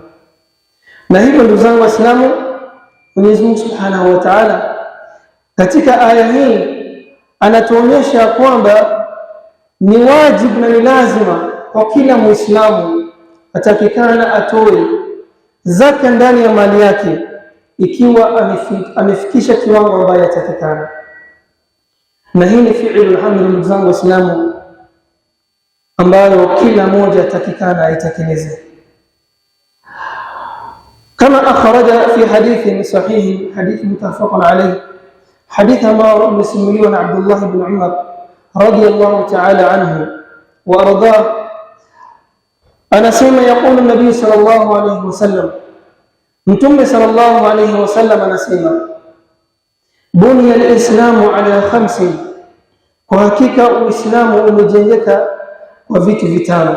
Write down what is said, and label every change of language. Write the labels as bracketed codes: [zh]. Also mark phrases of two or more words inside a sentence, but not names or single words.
[sw] Na hivyo ndugu zangu Waislamu, Mwenyezi Mungu [ar] سبحانه وتعالى [sw] katika aya hii anatuonyesha kwamba ni wajibu na ni lazima kwa kila Muislamu atakikana atoe zaka ndani ya mali yake ikiwa amefikisha kiwango ambayo yatakikana. Na hii ni [ar] فعل الأمر [sw] ndugu zangu Waislamu, ambayo kila mmoja atakikana aitekeleze. Kama [ar] أخرج في حديث صحيح حديث متفق عليه, [sw] hadith ambao umesimuliwa na Abdullah ibn Umar [ar] رضي الله تعالى عنه وأرضاه, [sw] anasema [ar] يقول النبي صلى الله عليه وسلم, [sw] Mtume [ar] صلى الله عليه وسلم [sw] anasema, [ar] بني الإسلام على خمس, [sw] kwa hakika Uislamu umejengeka kwa vitu vitano.